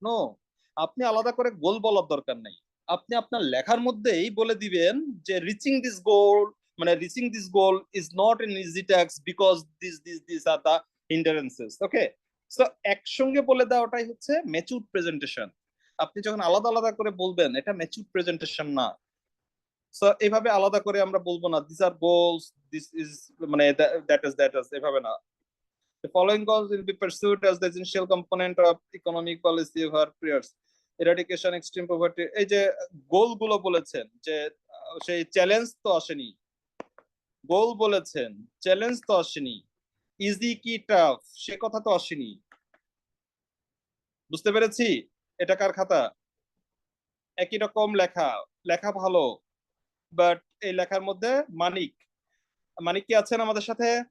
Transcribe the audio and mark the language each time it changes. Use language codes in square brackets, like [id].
[bn] No, আপনি আলাদা করে গোল বলার দরকার নেই। আপনি আপনার লেখার মধ্যেই বলে দিবেন যে রিচিং দিস গোল, মানে reaching this goal is not an easy task because this are the হিন্ডারেন্সেস। Okay, so একসঙ্গে বলে দেওয়াটাই হচ্ছে ম্যাচিউর প্রেজেন্টেশন। আপনি যখন আলাদা আলাদা করে বলবেন, এটা ম্যাচিউর প্রেজেন্টেশন না। সো এইভাবে আলাদা করে আমরা বলবো না this আর goals, this is মানে দ্যাট ইজ এভাবে না। [en] The following goals will be pursued as the essential component of economic policy of our prayers. Eradication, extreme poverty. [bn] এই যে গোল গুলো বলেছেন যে সেই চ্যালেঞ্জ তো আসেনি, গোল বলেছেন চ্যালেঞ্জ তো আসেনি, ইজি কি টাফ সে কথা তো আসেনি। বুঝতে পেরেছি? এটা কার খাতা? একই রকম লেখা, লেখা ভালো, বাট এই লেখার মধ্যে মানিক, মানিক কি আছেন আমাদের সাথে?